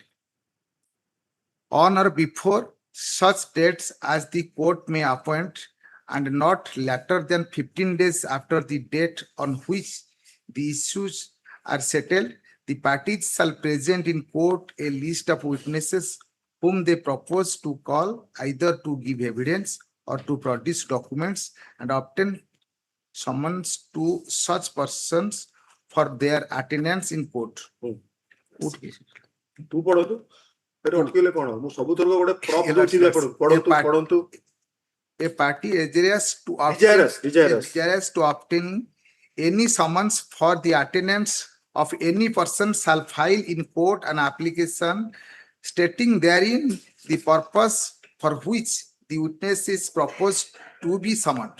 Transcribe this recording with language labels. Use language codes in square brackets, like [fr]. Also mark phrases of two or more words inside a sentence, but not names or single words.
[en] On or before such dates as the court may appoint, and not later than 15 days after the date on which the issues are settled, the parties shall present in court a list of witnesses whom they propose to call, either to give evidence or to produce documents, and obtain summons to such persons for their attendance in court. [or] ତୁ ପଢନ୍ତୁ ଅଟକିଲେ କଣ ମୁଁ ସବୁଥର ଗୋଟେ ପ୍ରପ୍ ଦଉଛି ପଢନ୍ତୁ। [en] A party desirous to obtain any summons for the attendance of any person shall file in court an application stating therein the purpose for which the witness is proposed to be summoned.